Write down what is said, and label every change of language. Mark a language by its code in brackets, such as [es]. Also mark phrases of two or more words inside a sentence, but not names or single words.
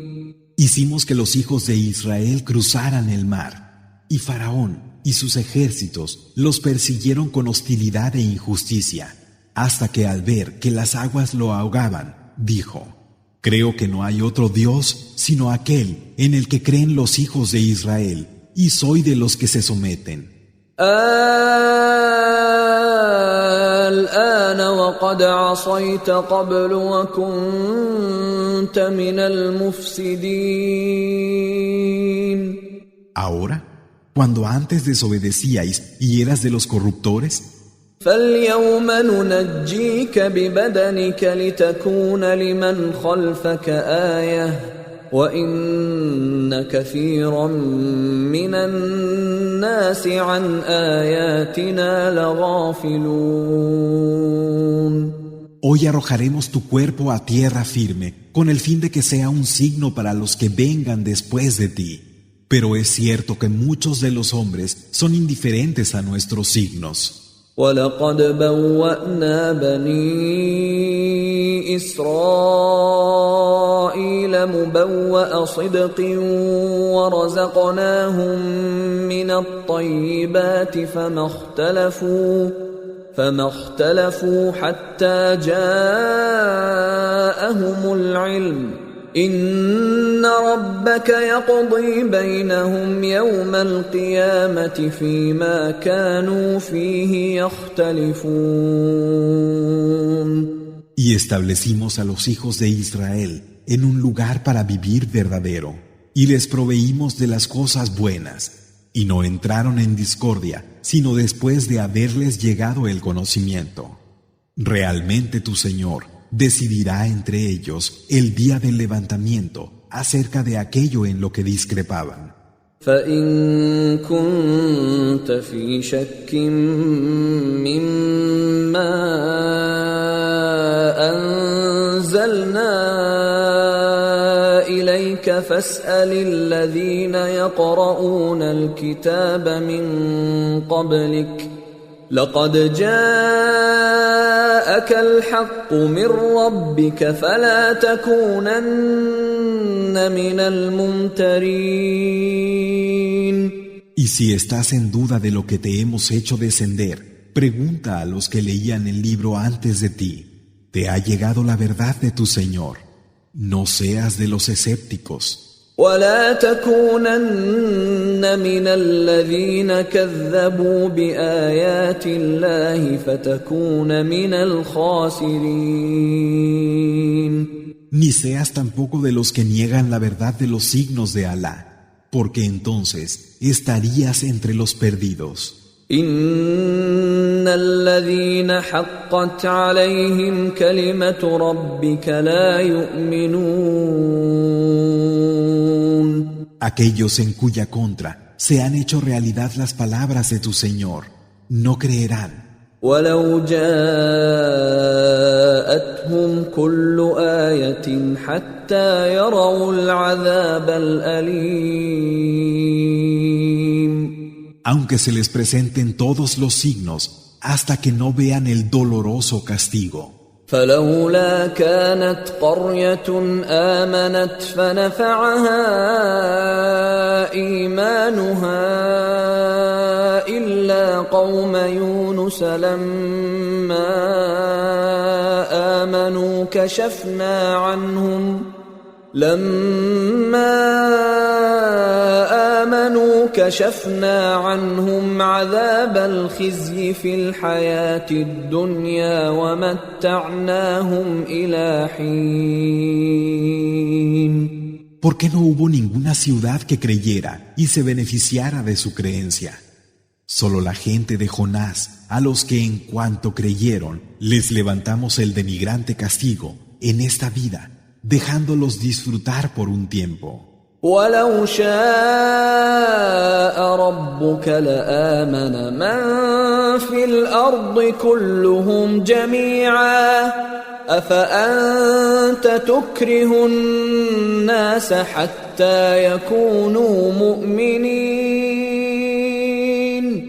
[es] Hicimos que los hijos de Israel cruzaran el mar, y Faraón y sus ejércitos los persiguieron con hostilidad e injusticia, hasta que al ver que las aguas lo ahogaban, dijo: Creo que no hay otro Dios sino aquel en el que creen los hijos de Israel, y soy de los que se someten. [ar] الآن وقد عصيت قبل وكنت من المفسدين. [es] Ahora, cuando antes desobedecíais y eras de los corruptores, [ar] فاليوم ننجيك ببدنك لتكون لمن خلفك آية وإن كثيرا من الناس عن آياتنا لغافلون. [es] hoy arrojaremos tu cuerpo a tierra firme, con el fin de que sea un signo para los que vengan después de ti. Pero es cierto que muchos de los hombres son indiferentes a nuestros signos. [ar] وَلَقَدْ بَوَّأْنَا بَنِي إِسْرَائِيلَ مُبَوَّأَ صِدْقٍ وَرَزَقْنَاهُم مِّنَ الطَّيِّبَاتِ فما اختلفوا حتى جاءهم العلم إن ربك يقضي بينهم يوم القيامة فيما كانوا فيه يختلفون. [es] Y establecimos a los hijos de Israel en un lugar para vivir verdadero, y les proveímos de las cosas buenas, y no entraron en discordia, sino después de haberles llegado el conocimiento. Realmente tu Señor decidirá entre ellos el día del levantamiento acerca de aquello en lo que discrepaban. [ar] فإن كنت في شك مما أنزلنا إليك فاسأل الذين يقرؤون الكتاب من قبلك لقد جاءك الحق من ربك فلا تكونن من الممترين. [es] Y si estás en duda de lo que te hemos hecho descender, pregunta a los que leían el libro antes de ti. Te ha llegado la verdad de tu Señor. No seas de los escépticos. [ar] ولا تكونن من الذين كذبوا بآيات الله فتكون من الخاسرين. [es] Ni seas tampoco de los que niegan la verdad de los signos de Alá, porque entonces estarías entre los perdidos. [ar] إن الذين حقت عليهم كلمة ربك لا يؤمنون. [es] Aquellos en cuya contra se han hecho realidad las palabras de tu Señor, no creerán. [ar] ولو جاءتهم كل آية حتى يروا العذاب الأليم. [es] Aunque se les presenten todos los signos hasta que no vean el doloroso castigo. [ar] فلولا كانت قرية آمنت فنفعها إيمانها إلا قوم يونس لما آمنوا كشفنا عنهم عذاب الخزي في الحياة الدنيا ومتعناهم إلى حين. [es] ¿Por qué no hubo ninguna ciudad que creyera y se beneficiara de su creencia? Solo la gente de Jonás, a los que en cuanto creyeron, les levantamos el denigrante castigo en esta vida, dejándolos disfrutar por un tiempo. [ar] ولو شاء ربك لآمن من في الأرض كلهم جميعا أفأنت تكره الناس حتى يكونوا مؤمنين.